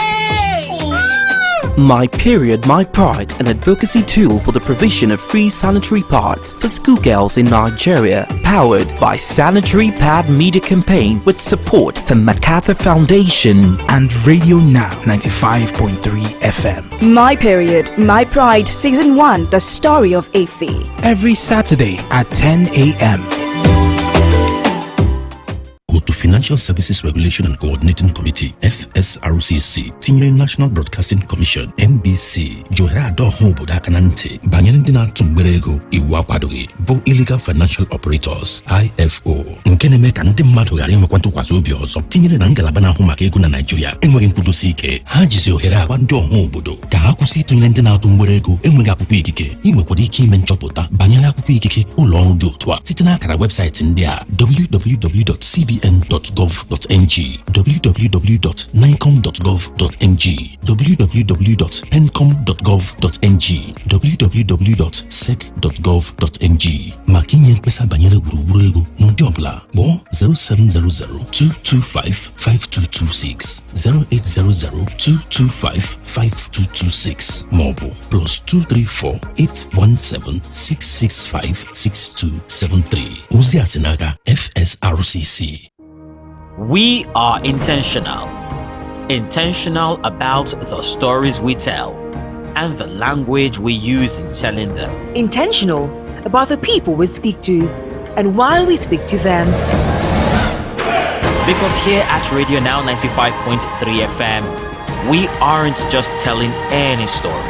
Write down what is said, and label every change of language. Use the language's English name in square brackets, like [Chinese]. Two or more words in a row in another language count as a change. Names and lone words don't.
[English] My Period, My Pride, an advocacy tool for the provision of free sanitary pads for schoolgirls in Nigeria, powered by Sanitary Pad Media Campaign with support from MacArthur Foundation and Radio Now 95.3 FM. My Period, My Pride, Season 1, The Story of Afi. Every Saturday at 10 a.m. Go to [Igbo] Financial Services Regulation and Coordinating Committee FSRCC tinyere National Broadcasting Commission NBC johere ado ho obodo aka na ntị banyere ndị na-atụ mgbere ego iwu akwadoghị bụ Illegal Financial Operators IFO nke na-eme ka ndị mmadụ ghara inwekwa ntụkwasị obi ọzọ tinyere na ngalaba na-ahụ maka ego na Nigeria enweghị nkwudosi ike ha jizi ohere agba ndị ọha obodo ka ha kwụsị ịtụnyere ndị na-atụ mgbere ego enweghị akwụkwọ ikike inwekwara ike ime nchọpụta banyere akwụkwọ ikike ụlọ ọrụ dị otu a site n'akara webụsaịtị ndị a www.cbn.gov.ng, www.nicom.gov.ng, www.pencom.gov.ng, www.sec.gov.ng. maka inye mkpesa banyere gburugburu ego n'ụdị ọbụla kpọọ 07002255226 08002255226 maọbụ +234-817-665-6273. ozi a si n'aka FSRCC. [English] We are intentional about the stories we tell and the language we use in telling them. Intentional about the people we speak to and why we speak to them. Because here at Radio Now 95.3 FM, we aren't just telling any story.